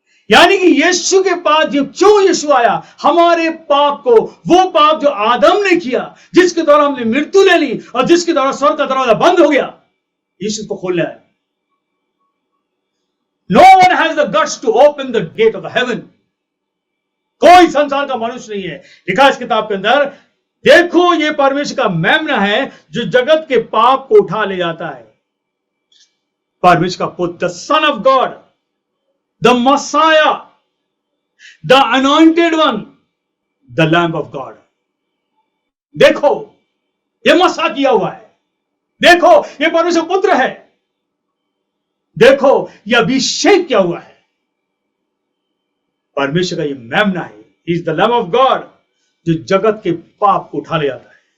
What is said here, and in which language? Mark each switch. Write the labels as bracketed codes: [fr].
[hi] यानी कि यीशु के पास क्यों यीशु आया, हमारे पाप को, वो पाप जो आदम ने किया, जिसके द्वारा हमने मृत्यु ले ली और जिसके द्वारा स्वर्ग का दरवाजा बंद हो गया, यीशु को खोलना है। [en] No one has the guts to open the gate of the heaven. [hi] कोई संसार का मनुष्य नहीं है। लिखा इस किताब के अंदर, देखो ये परमेश्वर का मेमना है जो जगत के पाप को उठा ले जाता है। परमेश्वर का पुत्र, [en] The son of God, the Messiah, the anointed one, the Lamb of God। [hi] देखो ये मसा किया हुआ है, देखो ये परमेश्वर पुत्र है, देखो ये अभिषेक किया हुआ है। परमेश्वर का ये मेमना है, [en] He is the Lamb of God, [hi] जो जगत के पाप को उठा ले जाता है।